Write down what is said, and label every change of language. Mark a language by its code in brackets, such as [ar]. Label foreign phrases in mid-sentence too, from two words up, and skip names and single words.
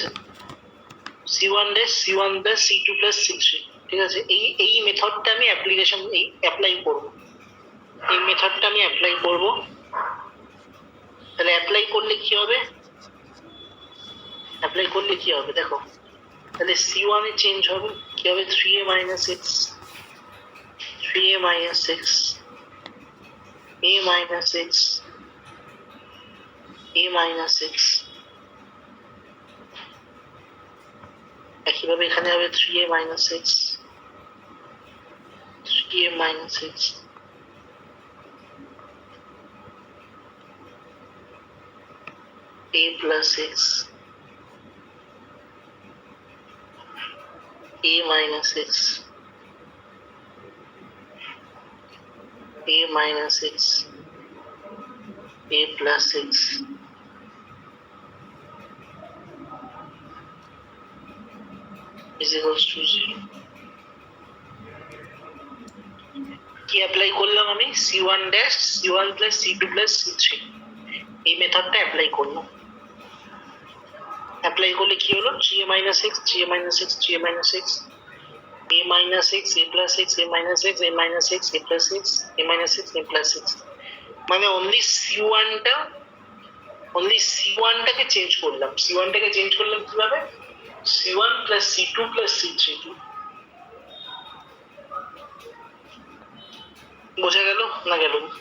[en] c1 dash c1 plus c2 plus c3, [bn] ঠিক আছে? এই মেথডটা আমি অ্যাপ্লাই করব। তাহলে অ্যাপ্লাই করলে কি হবে? দেখো, তাহলে c1 এ চেঞ্জ হবে, কি হবে? [en] 3a minus x, a minus x, a minus x, a minus x। [bn] একইভাবে এখানে হবে [en] 3a minus x, 3a minus x, a plus x, a minus x, a minus x, a plus x is equals to 0. [bn] কি অ্যাপ্লাই করলাম আমি? [en] c1 dash c1 plus c2 plus c3 [bn] এই মেথডটা অ্যাপ্লাই করলাম। অ্যাপ্লাই করলে কি হলো? [en] 3a minus x, 3a minus x, 3a minus x, a minus x, a plus x, a minus x, a minus x, a plus x, a minus x, a plus x, [bn] মানে অনলি c1 টাকে চেঞ্জ করলাম। c1 টাকে চেঞ্জ করলাম কিভাবে? [en] c1 plus c2 plus c3 [bn] বোঝা গেল না গেল?